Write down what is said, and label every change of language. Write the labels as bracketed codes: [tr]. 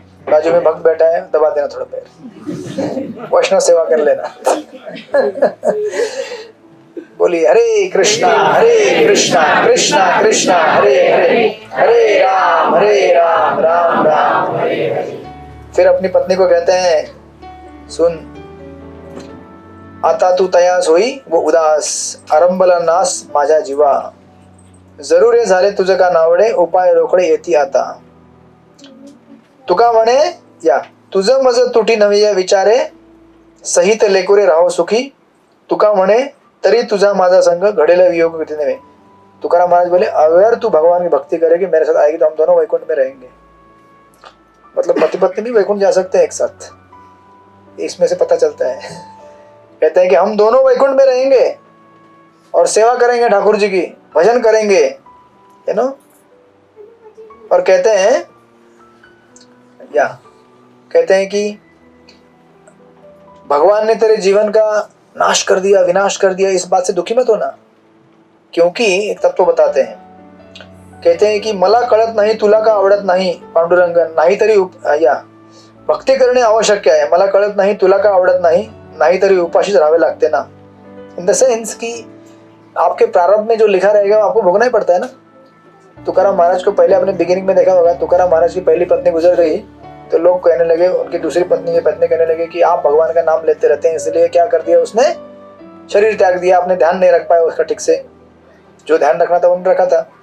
[hi] बाजू में भक्त बैठा है, दबा देना थोड़ा पैर, वैष्णव सेवा कर लेना। बोलिए हरे कृष्णा कृष्णा कृष्णा हरे हरे, हरे राम राम राम हरे हरे। फिर अपनी पत्नी को कहते हैं, [mr] सुन आता तू तयास होई वो उदास, आरंभला नास माझ्या जीवा, जरूर हे झाले तुझं का नावडे, उपाय रोकडे येती आता। तुका म्हणे या तुझं मज तुटी नवी विचारे, सहित लेकुरे राहो सुखी, तुका म्हणे तरी तुझा माझा संग घडेला वियोग गती नव्हे। [hi] तुकाराम महाराज बोले अगर तू भगवान की भक्ति करेगी, मेरे साथ आएगी, तो हम दोनों वैकुंठ में रहेंगे। मतलब पति पत्नी भी वैकुंठ जा सकते हैं एक साथ, इसमें से पता चलता है। कहते हैं कि हम दोनों वैकुंठ में रहेंगे और सेवा करेंगे ठाकुर जी की, भजन करेंगे, है ना। और कहते हैं कि भगवान ने तेरे जीवन का नाश कर दिया, विनाश कर दिया, इस बात से दुखी मत होना। क्योंकि एक तत्व बताते हैं, कहते हैं कि [mr] मला कळत नाही तुला का आवडत नाही पांडुरंग, नाही तरी भक्ती करणे आवश्यक आहे, मला कळत नाही तुला का आवडत नाही, नाही तरी उपाशीच राहावे लागते ना। [en] in the sense [hi] कि आपके प्रारब्ध में जो लिखा रहेगा आपको भोगना ही पड़ता है ना। तुकाराम महाराज को पहले अपने बिगिनिंग में देखा होगा, तुकाराम महाराज की पहली पत्नी गुजर गई तो लोग कहने लगे, उनकी दूसरी पत्नी कहने लगे कि आप भगवान का नाम लेते रहते हैं, इसलिए क्या कर दिया उसने, शरीर त्याग दिया, आपने ध्यान नहीं रख पाया उसका ठीक से, जो ध्यान रखना था उन्होंने रखा था।